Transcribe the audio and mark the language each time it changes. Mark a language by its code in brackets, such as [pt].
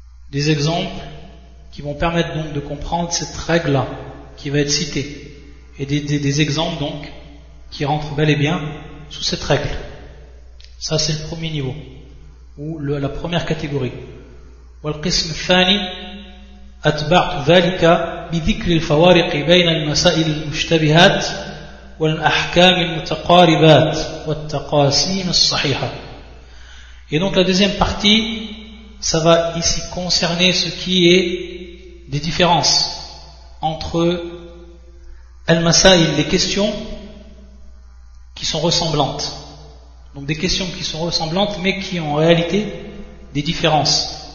[fr] Des exemples qui vont permettre donc de comprendre cette règle-là qui va être citée. Et des exemples donc qui rentre bel et bien sous cette règle. Ça, c'est le premier niveau, ou la première catégorie. [ar] والقسم الثاني أتبعت ذلك بذكر الفوارق بين المسائل المشتبهات والأحكام المتقاربات والتقاسيم الصحيحة. [fr] Et donc la deuxième partie, ça va ici concerner ce qui est des différences entre المسائل, les questions qui sont ressemblantes. Donc des questions qui sont ressemblantes mais qui ont en réalité des différences.